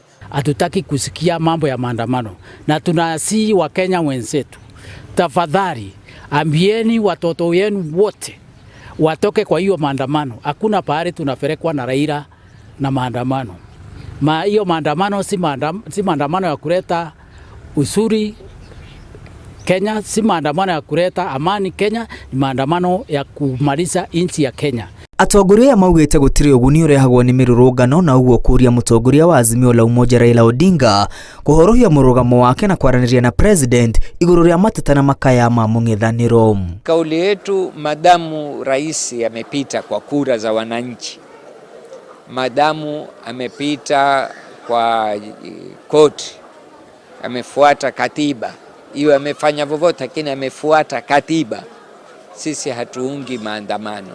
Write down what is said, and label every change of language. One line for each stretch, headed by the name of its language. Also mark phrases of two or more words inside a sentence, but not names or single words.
Swahili: Hatutaki kusikia mambo ya maandamano, na tunasihi wa Kenya wenzetu, tafadhali ambieni watoto wenu wote watoke kwa hiyo maandamano. Hakuna pahali tunapelekwa na Raila na maandamano. Hiyo maandamano si maandamano ya kuleta usuri Kenya, si maandamano ya kuleta amani Kenya, ni maandamano ya kumaliza nchi ya Kenya.
Kikuyu: Atongoria maugĩte gũtirĩ ũguni ũrehagwo nĩ mĩrũrũngano, na ũguo kũria mũtongoria wa Azimio la Umoja Raila Odinga kũhorohia mũrũgamo wake na kwaranĩria na president igũrũ rĩa mateta na makaya ma mũng'ethanĩro.
Swahili: Kauli yetu, madamu rais amepita kwa kura za wananchi, madamu amepita kwa koti, amefuata katiba, hiyo amefanya vovote, lakini amefuata katiba, sisi hatuungi maandamano.